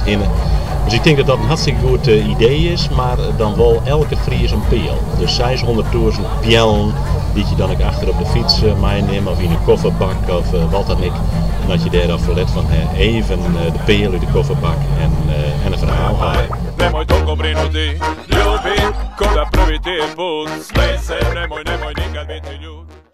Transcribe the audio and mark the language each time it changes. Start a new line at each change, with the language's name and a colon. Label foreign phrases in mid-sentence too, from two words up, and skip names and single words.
Dutch: Dus ik denk dat dat een hartstikke goed idee is, maar dan wel elke Fries een peel. Dus 600.000 pjellen die je dan ook achter op de fiets meeneemt of in een kofferbak of wat dan ook. En dat je daar dan verlet van even de peel uit de kofferbak en een verhaal houden.
Serbian: Nemoj toliko brinuti, ljubi, ko da prvi ti put. Smej se, nemoj nikad biti ljud.